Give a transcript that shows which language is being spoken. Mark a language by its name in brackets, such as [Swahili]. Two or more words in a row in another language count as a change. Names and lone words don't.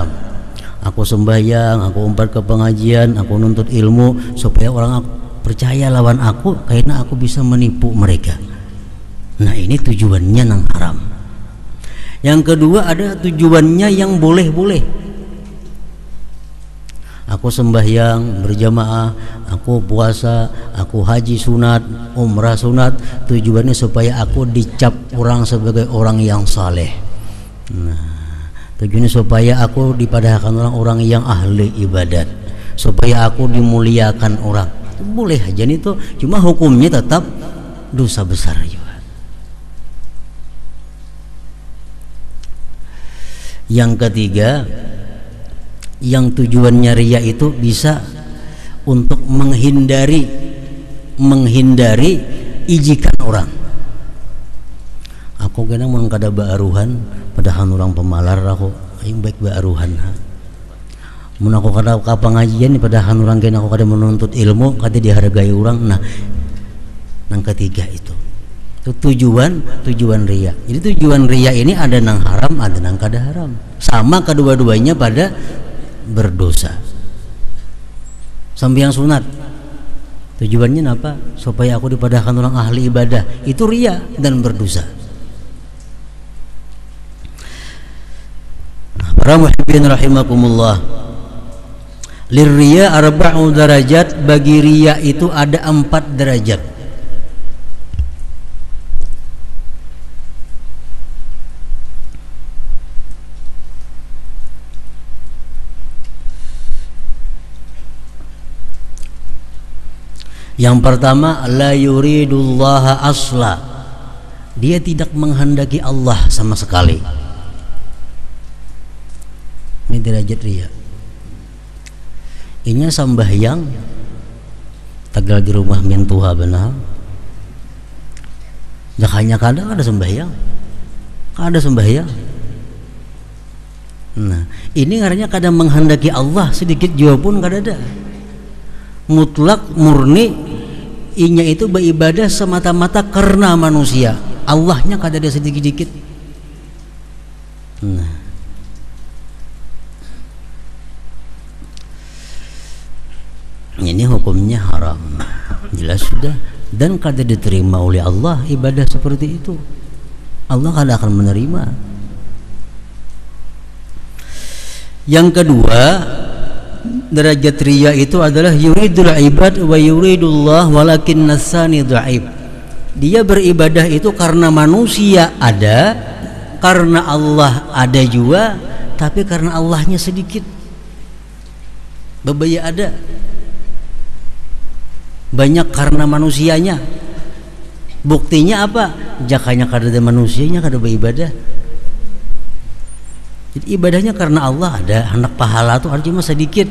[Banjar] Aku sembahyang, aku umpat ke pengajian, aku nuntut ilmu supaya orang percaya lawan aku karena aku bisa menipu mereka. Nah ini tujuannya nang haram. Yang kedua ada tujuannya yang boleh-boleh. [Indonesian] Aku sembahyang berjamaah, aku puasa, aku haji sunat, umrah sunat, tujuannya supaya aku dicap orang sebagai orang yang saleh. [Banjar] Nah, tujuannya supaya aku dipadahkan orang yang ahli ibadat, supaya aku dimuliakan orang. [Indonesian] Boleh aja nih tuh, cuma hukumnya tetap dosa besar juga. Yang ketiga, yang tujuannya ria itu bisa untuk menghindari ijikan orang. [Banjar] Aku kena mun kada baaruhan padahal orang pemalar aku aing baik baaruhan. Mun aku kada ka pengajian padahal orang kena aku kada menuntut ilmu, kada dihargai orang. [Indonesian] Nah, yang ketiga itu tujuan ria. [Banjar] Jadi tujuan ria ini ada nang haram, ada nang kada haram. [Indonesian] Sama kedua-duanya pada berdosa. Sembahyang sunat Tujuannya apa? [Banjar] Supaya aku dipadahkan orang ahli ibadah. [Indonesian] Itu riya dan berdosa. Para [Arabic] muhibbin rahimakumullah, lirriya arba'u darajat, [Indonesian] bagi riya itu ada 4 derajat. Yang pertama, [Arabic] la yuridullaha asla, [Indonesian] dia tidak menghendaki Allah sama sekali. Ini derajat riya. [Banjar] Inya sambahyang tagal di rumah mintuha benar. Jakanya kadang ada sembahyang, ada sembahyang. Nah, ini ngarannya kadang menghendaki Allah sedikit jua pun kada ada. [Indonesian] Mutlak murni, inya itu beribadah semata-mata karena manusia. [Banjar] Allahnya kada ada sedikit-dikit. [Indonesian] Nah, ini hukumnya haram, jelas sudah, dan kada diterima oleh Allah ibadah seperti itu. Allah kada akan menerima. Yang kedua, derajat riya itu adalah [Arabic] yuridul ibad wa yuridullah walakin nasani dhaif. [Indonesian] Dia beribadah itu karena manusia ada, karena Allah ada juga, tapi karena Allahnya sedikit. [Banjar] Bebaya ada, banyak karena manusianya. [Indonesian] Buktinya apa? [Banjar] Jakanya kada ada manusianya kada beribadah. Jadi ibadahnya karena Allah ada, hendak pahala tuh cuma sedikit.